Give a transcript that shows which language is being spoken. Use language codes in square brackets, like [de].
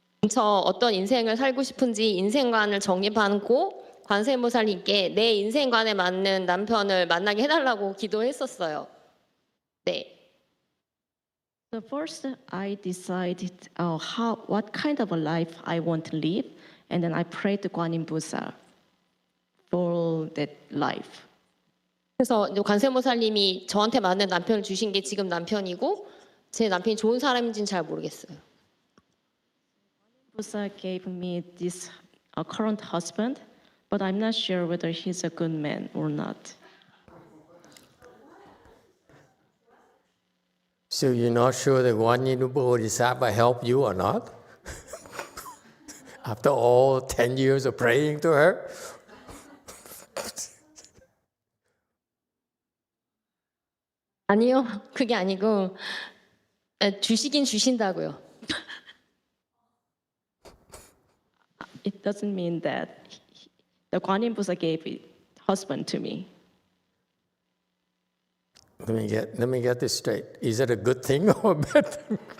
[ko] 저 어떤 인생을 살고 싶은지 인생관을 정립하고 관세음보살님께 내 인생관에 맞는 남편을 만나게 해달라고 기도했었어요. 네. [en] So first, I decided what kind of a life I want to live, and then I prayed to Guanyin Buddha for that life. [ko] 그래서 관세음보살님이 저한테 맞는 남편을 주신 게 지금 남편이고 제 남편이 좋은 사람인지는 잘 모르겠어요. [en] Buddha gave me this current husband, but I'm not sure whether he's a good man or not. So you're not sure that Guanyin Bodhisattva helped you or not? After all 10 years of praying to her? [ko] 아니요, 그게 아니고 주시긴 주신다고요. [en] It doesn't mean that the Guanyin Buddha gave a husband to me. Let me get this straight. Is it a good thing or a bad thing?